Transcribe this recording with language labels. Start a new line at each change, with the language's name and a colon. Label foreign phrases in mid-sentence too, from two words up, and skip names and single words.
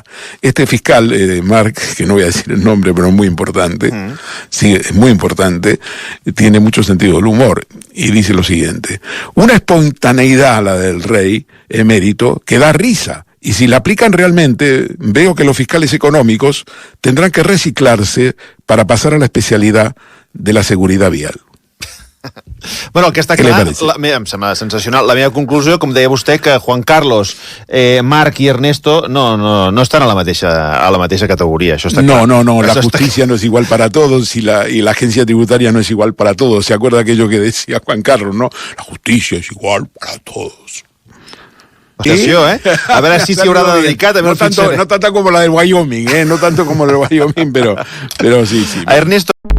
Spanish: Este fiscal, Marc, que no voy a decir el nombre, pero es muy importante, sí, es muy importante, tiene mucho sentido del humor, y dice lo siguiente, una espontaneidad, la del rey emérito, que da risa, y si la aplican realmente, veo que los fiscales económicos tendrán que reciclarse para pasar a la especialidad de la seguridad vial.
Catalan: Bueno, el que està clar, em sembla sensacional. La meva conclusió, com deia vostè, que Juan Carlos, Marc y Ernesto no estan a la mateixa categoría. Això està clar.
Spanish: No, la justicia no es igual para todos y la agencia tributaria no es igual para todos. ¿Se acuerda aquello que decía Juan Carlos, no? La justicia es igual para todos.
Catalan: Atenció, a veure si s'hi haurà de dedicar també
Spanish: no tanto como la del Wyoming, no tanto como la del Wyoming, pero sí. A Ernesto